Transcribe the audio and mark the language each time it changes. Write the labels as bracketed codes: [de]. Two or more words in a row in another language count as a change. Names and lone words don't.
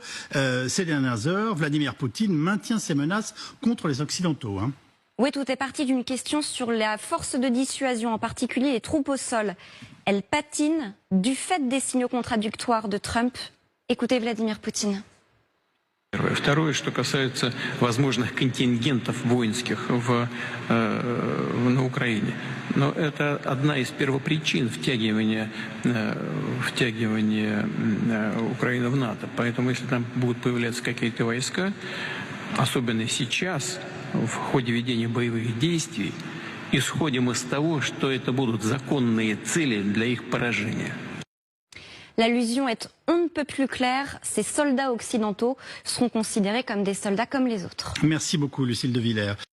[fr] Ces dernières heures, Vladimir Poutine maintient ses menaces contre les Occidentaux. Oui, tout est parti d'une question sur la force de dissuasion, en particulier les troupes au sol. Elles patinent du fait des signaux contradictoires de Trump. Écoutez Vladimir Poutine. [ru] Второе, что касается возможных контингентов воинских на Украине. Но это одна из первопричин втягивания Украины в НАТО. Поэтому если там будут появляться какие-то войска, особенно сейчас, в ходе ведения боевых действий, исходим из того, что это будут законные цели для их поражения. [fr] L'allusion est on ne peut plus claire, ces soldats occidentaux seront considérés comme des soldats comme les autres. Merci beaucoup Lucille de Villers.